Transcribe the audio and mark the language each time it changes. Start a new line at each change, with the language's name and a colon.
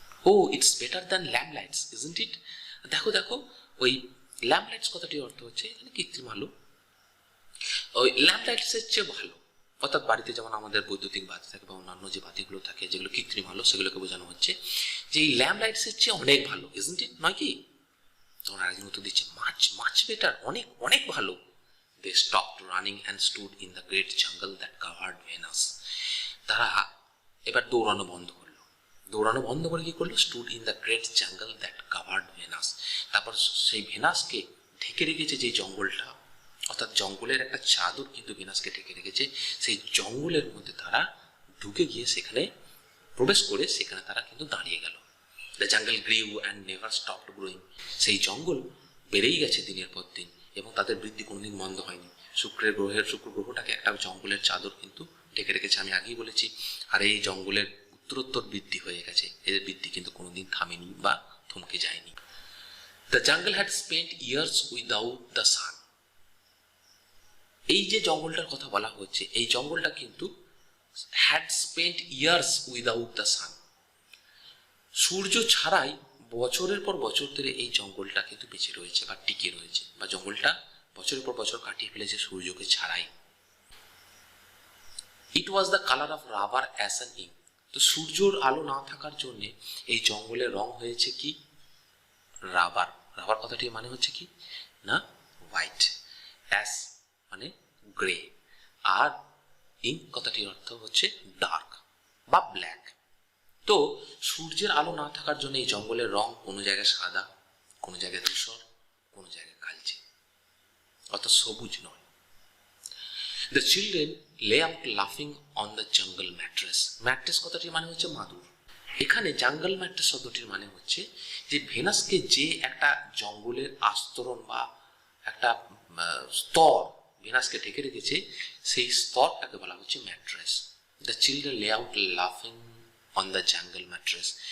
English: Oh it's better than lamp lights, isn't it?
Bangla: দেখো দেখো, ওই ল্যাম্প লাইটস কথাটির অর্থ হচ্ছে এখানে কৃত্রিম আলো, ওই ল্যাম্প লাইটসের চেয়ে ভালো, অর্থাৎ বাড়িতে যেমন আমাদের বৈদ্যুতিক বাতি থাকে বা অন্যান্য যে বাতিগুলো থাকে যেগুলো কৃত্রিম আলো, সেগুলোকে বোঝানো হচ্ছে যে এই ল্যাম্প লাইটসের চেয়ে অনেক ভালো,
English: isn't it,
Bangla: নয় কি? তখন আরেকজন উত্তর দিচ্ছে,
English: much much better,
Bangla: অনেক অনেক ভালো।
English: They stopped running and stood in the great jungle that covered Venus.
Bangla: তারা এবার দৌড়ানো বন্ধ করলো। দৌড়ানো বন্ধ করে কি করলো,
English: stood in the great jungle that covered Venus.
Bangla: তারপর সেই ভেনাসকে ঢেকে রেখেছে যে জঙ্গলটা, অর্থাৎ জঙ্গলের একটা চাদর কিন্তু ভেনাসকে ঢেকে রেখেছে, সেই জঙ্গলের মধ্যে তারা ঢুকে গিয়ে সেখানে প্রবেশ করে সেখানে তারা কিন্তু দাঁড়িয়ে গেল।
English: The jungle grew and never stopped growing.
Bangla: সেই জঙ্গল বেড়েই গেছে দিনের পর দিন এবং তাদের বৃদ্ধি কোনোদিন বন্ধ হয়নি। শুক্র গ্রহটাকে একটা জঙ্গলের চাদর কিন্তু ঢেকে রেখেছে, আমি আগেই বলেছি। আর এই জঙ্গলের উত্তরোত্তর বৃদ্ধি হয়ে গেছে, এদের বৃদ্ধি কিন্তু কোনোদিন থামেনি বা থমকে যায়নি।
English: The jungle had spent years without the sun.
Bangla: এই যে জঙ্গলটার কথা বলা হচ্ছে, এই জঙ্গলটা কিন্তু
English: had spent years without the sun.
Bangla: সূর্য ছাড়াই বছরের পর বছর ধরে এই জঙ্গলটা কিন্তু বেঁচে রয়েছে বা টিকে রয়েছে, বা জঙ্গলটা বছরের পর বছর কাটিয়ে ফেলেছে সূর্যকে ছাড়াই।
English: It was the colour of rubber as an ink.
Bangla: তো সূর্যর আলো না থাকার জন্য এই জঙ্গলের রং হয়েছে কি, রাবার। রাবার কথাটির মানে হচ্ছে কি না হোয়াইট, অ্যাশ মানে গ্রে, আর ইঙ্ক কথাটির অর্থ হচ্ছে ডার্ক বা ব্ল্যাক। তো সূর্যের আলো না থাকার জন্য এই জঙ্গলের রং কোনো জায়গায় সাদা, কোনো জায়গায় ধূসর, কোনো জায়গায় কালচে, অর্থাৎ সবুজ নয়।
English: The children lay out laughing on the jungle mattress.
Bangla: Mattress কথাটির মানে হচ্ছে মাদুর। এখানে জাঙ্গল ম্যাট্রেস শব্দটির মানে হচ্ছে যে ভেনাসকে যে একটা জঙ্গলের আস্তরণ বা একটা স্তর ভেনাসকে ঢেকে রেখেছে, সেই স্তরটাকে বলা হচ্ছে ম্যাট্রেস।
English: The children লে out লাফিং on the jungle mattress.